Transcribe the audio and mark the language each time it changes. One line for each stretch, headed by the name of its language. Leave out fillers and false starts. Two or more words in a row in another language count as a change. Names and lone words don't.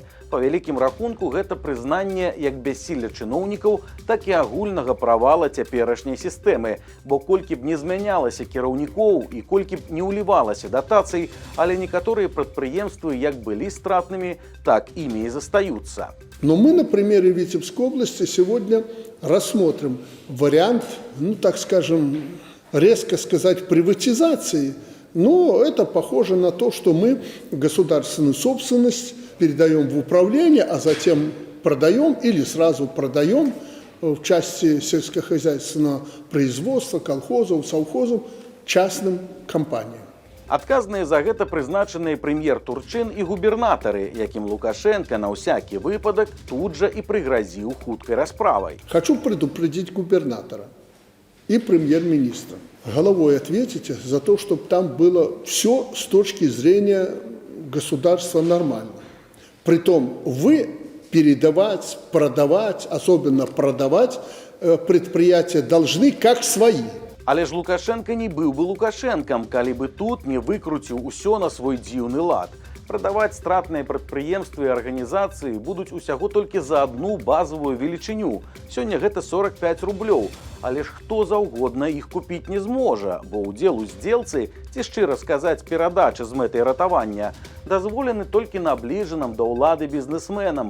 Belarusian: Па вялікім рахунку гэта прызнанне як бяссілля чыноўнікаў, так і агульнага правала цяперашняй сістэмы, бо колькі б не змянялася кіраўнікоў і колькі б не ўлівалася датацый, але некаторыя прадпрыемствы як былі стратнымі, так імі і застаюцца.
Russian: Но мы на примере Витебской области сегодня рассмотрим вариант, так скажем, резко сказать, приватизации. Но это похоже на то, что мы государственную собственность передаем в управление, а затем продаем или сразу продаем в части сельскохозяйственного производства, колхозов, совхозов частным компаниям.
Belarusian: Адказныя за гэта прызначаныя прэм'ер Турчын і губернатары, якім Лукашенко на ўсякі выпадак тут жа і прыгразіў хуткай расправай.
Russian: Хочу предупредить губернатора и премьер-министра. Головой ответите за то, чтобы там было все с точки зрения государства нормально. Притом вы передавать, продавать, особенно продавать предприятия должны как свои.
Belarusian: Але ж Лукашенко не быў бы Лукашенкам, калі бы тут не выкруціў усё на свой дзіўны лад. Прадаваць стратныя прадпрыемствы і арганізацыі будуць усяго толькі за адну базавую велічыню. Сёння гэта 45 рублёў. Але ж хто заўгодна іх купіць не зможа, бо ўдзел у здзелцы, ці шчыра сказаць, перадачы з мэтай ратавання, дазволены толькі набліжаным да ўлады бізнесменам.